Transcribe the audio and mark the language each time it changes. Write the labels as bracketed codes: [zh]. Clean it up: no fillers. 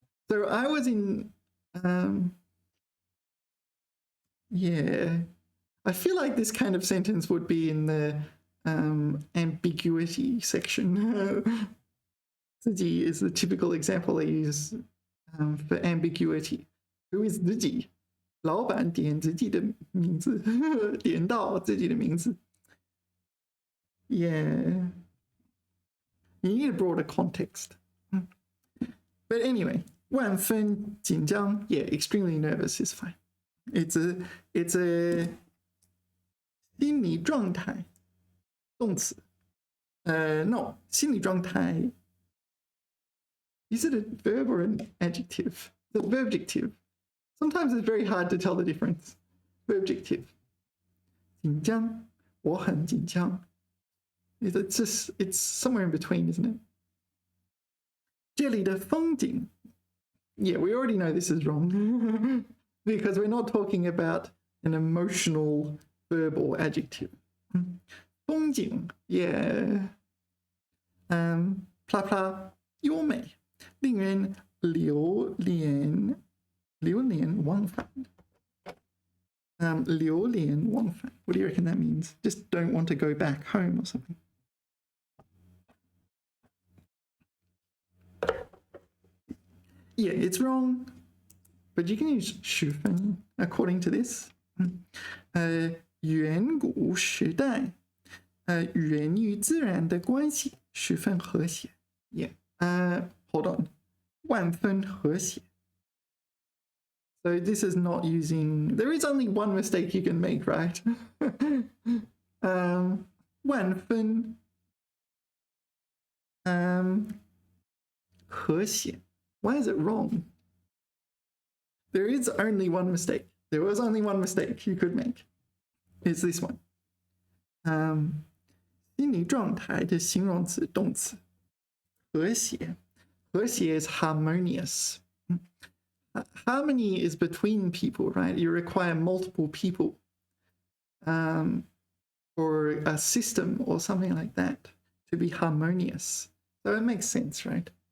[en] So I was in, yeah, I feel like this kind of sentence would be in the ambiguity section. 自己 is the typical example they use for ambiguity. Who is 自己？ [zh] 老板点自己的名字，点到自己的名字。 [en] Yeah, you need a broader context. But anyway, [zh] 万分紧张 [en] yeah, extremely nervous is fine. It's a [zh] 心理状态动词。 [en] No, 心理状态 is it a verb or an adjective? The verbjective. Sometimes it's very hard to tell the difference. Verbjective. [zh] 紧张，我很紧张。 [en] It's somewhere in between, isn't it? [zh] 这里的风景 [en] yeah, we already know this is wrong because we're not talking about an emotional verb or adjective. [zh] 风景 yeah. 啪啪优美，令人流连忘返。流连忘返. [en] What do you reckon that means? Just don't want to go back home or something. Yeah, it's wrong, but you can use 十分 according to this. [zh] 远古时代，人与自然的关系十分和谐。 [en] Yeah. Hold on. [zh] 万分和谐. [en] So this is not using. There is only one mistake you can make, right? [zh] 万分和谐. [en] Why is it wrong? There is only one mistake. There was only one mistake you could make. It's this one. [zh] 心理状态的形容词动词和谐。 [en] 和谐 is harmonious. Harmony is between people, right? You require multiple people or a system or something like that to be harmonious. So it makes sense, right?